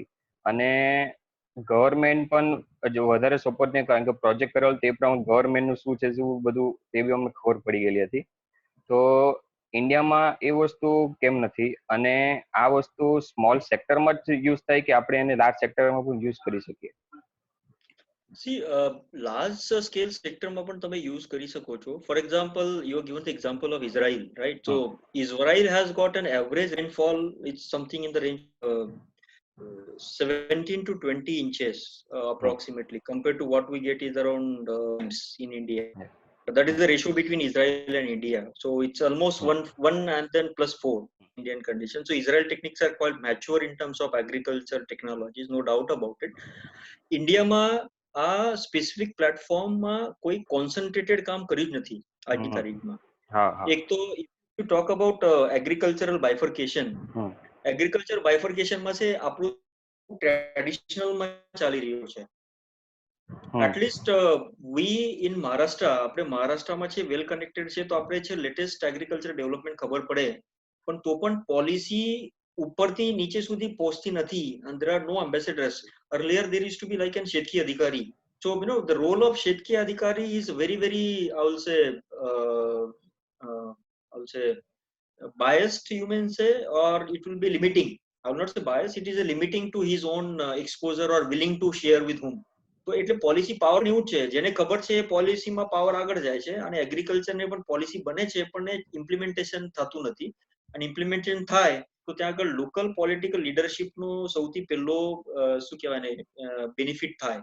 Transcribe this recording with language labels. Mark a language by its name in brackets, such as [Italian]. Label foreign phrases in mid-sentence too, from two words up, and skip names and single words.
[Gujarati] અને ગવર્મેન્ટ પણ જો વધારે સપોર્ટ નહીં, કારણ કે પ્રોજેક્ટ કરેલો તે પ્રમાણે ગવર્મેન્ટનું શું છે શું બધું તે બી અમને ખબર પડી ગયેલી હતી. તો ઇન્ડિયામાં એ વસ્તુ કેમ નથી અને આ વસ્તુ સ્મોલ સેક્ટરમાં જ યુઝ થાય કે આપણે એને લાર્જ સેક્ટરમાં પણ યુઝ કરી શકીએ? [English] See, large scale sector [Gujarati] માં પણ તમે use કરી શકો છો. [English] For example, you have given the example of Israel, right? So Israel has got an average rainfall. It's something in the range 17 to 20 inches approximately, compared to what we get is around in India. That is the ratio between Israel and India. So it's almost one and then plus 4 Indian conditions. So Israel techniques are quite mature in terms of agriculture technologies, no doubt about it. [Gujarati] India માં આ સ્પેસિફિક પ્લેટફોર્મમાં કોઈ કોન્સન્ટ્રેટેડ કામ કર્યું જ નથી આજની તારીખમાં. એક તો [English] you talk about agricultural bifurcation. Agriculture bifurcation [Gujarati] માં છે આપણું ટ્રેડિશનલ માં ચાલી રહ્યું છે. [English] At least we in Maharashtra, [Gujarati] આપણે મહારાષ્ટ્રમાં છે [English] well connected [Gujarati] છે તો આપણે છે [English] latest agriculture development [Gujarati] ખબર પડે, પણ તો પણ પોલિસી ઉપરથી નીચે સુધી પહોંચતી નથી. [English] And there are no ambassadors. Earlier there used to be like an [Marathi] शेतकी अधिकारी. [English] So you know the role of [Marathi] शेतकी अधिकारी [English] is very I will say biased, you may say, or it will be limiting. I will not say biased, it is a limiting to his own exposure or willing to share with whom. [Gujarati] તો એટલે [English] policy power [Gujarati] એવું છે, જેને ખબર છે એ પોલિસીમાં પાવર આગળ જાય છે અને એગ્રીકલ્ચરને પણ પોલિસી બને છે પણ ઇમ્પ્લિમેન્ટેશન થતું નથી. અને ઇમ્પ્લિમેન્ટેશન થાય તો ત્યાં આગળ [English] local political [Gujarati] લીડરશિપનો સૌથી પહેલો શું કહેવાય ને બેનિફિટ થાય.